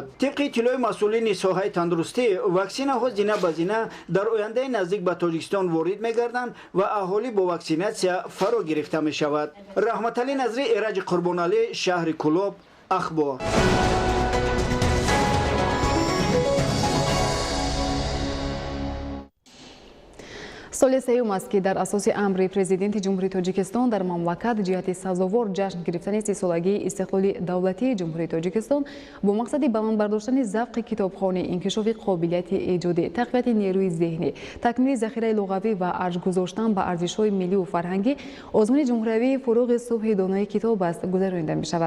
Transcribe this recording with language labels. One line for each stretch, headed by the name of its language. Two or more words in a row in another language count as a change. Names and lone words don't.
Tajik: Тибқи иттилои масъулини соҳаи тандурустӣ ваксинаҳо зина ба зина дар ояндаи наздик ба Тоҷикистон ворид мегарданд ва аҳолӣ бо ваксинатсия фаро гирифта мешавад. رحمتعلی نظری، ایرج قربانعلی، شهر کلوب، اخبار. соли сеюм аст ки дар асоси амри президенти ҷумҳурии Тоҷикистон дар мамлакат ҷиҳати сазовор ҷашн гирифтани 30 солагии истиқлоли давлатии ҷумҳурии Тоҷикистон бо мақсади баландбардоштани завқи китобхонӣ, инкишофи қобилияти эҷодӣ, тақвияти нерӯи зеҳнӣ, такмили захираи луғавӣ ва арҷ гузоштан ба арзишҳои миллию фарҳангӣ озмуни ҷумҳуриявии фуруғи субҳи донои китоб аст гузаронида мешавад.